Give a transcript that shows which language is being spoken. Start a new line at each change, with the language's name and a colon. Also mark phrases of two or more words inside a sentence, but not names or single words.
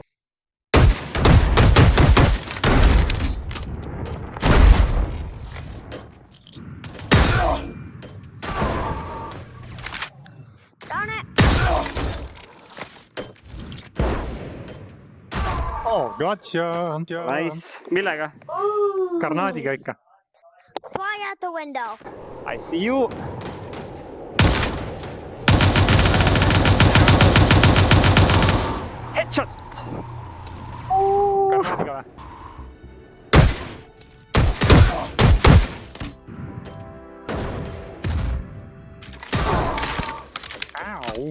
English: Darn it. Oh, gotcha. Nice.
Estonian: Millega? Ooh. Karnaadiga ikka.
English: Fly out the window. I see you. Headshot.
Estonian: Grannaadiga või? Ow.